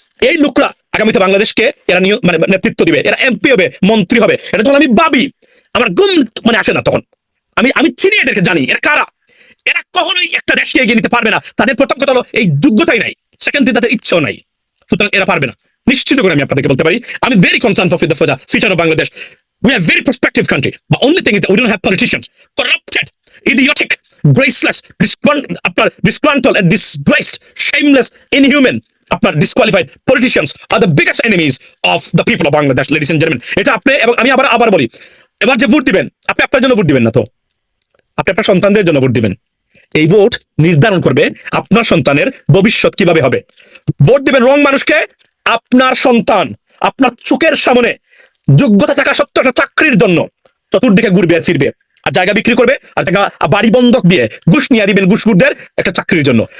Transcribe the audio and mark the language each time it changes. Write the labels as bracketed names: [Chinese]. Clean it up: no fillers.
[Bangla] এই লোকরা আগামীতে বাংলাদেশকে এরা মানে নেতৃত্ব দিবে, এরা এমপি হবে, মন্ত্রী হবে। এটা যখন আমি ভাবি আমার গুম মানে আসে না, তখন আমি চিনি এদেরকে, জানি এরা কারা। এরা কখনোই একটা দেশকে এগিয়ে নিতে পারবে না। তাদের প্রথম কথা হলো এই যোগ্যতাই নাই, সেকেন্ড তাদের ইচ্ছাও নাই, সুতরাং এরা পারবে না। নিশ্চিত করে আমি আপনাদেরকে বলতে পারি, আমি [English] Very concern for the future of Bangladesh. We are very prospective country. The only thing is that we don't have politicians. Corrupted, idiotic, graceless, disgruntled and disgraced, shameless, inhuman, disqualified politicians are the biggest enemies of the people of Bangladesh, ladies and gentlemen. [Bangla] এটা আপনি এবং আমি আবার বলি, এবার যে vote দিবেন, আপনি আপনার জন্য ভোট দিবেন না, তো আপনি আপনার সন্তানদের জন্য ভোট দিবেন। এই ভোট নির্ধারণ করবে আপনার সন্তানের ভবিষ্যৎ কিভাবে হবে। ভোট দিবেন রং মানুষকে, আপনার সন্তান আপনার চোখের সামনে যোগ্যতা থাকা সত্ত্বেও একটা চাকরির জন্য চতুর্দিকে ঘুরবে আর ফিরবে, আর জায়গা বিক্রি করবে, আর টাকা বাড়ি বন্ধক দিয়ে ঘুষ নিয়ে দিবেন ঘুষখোরদের একটা চাকরির জন্য।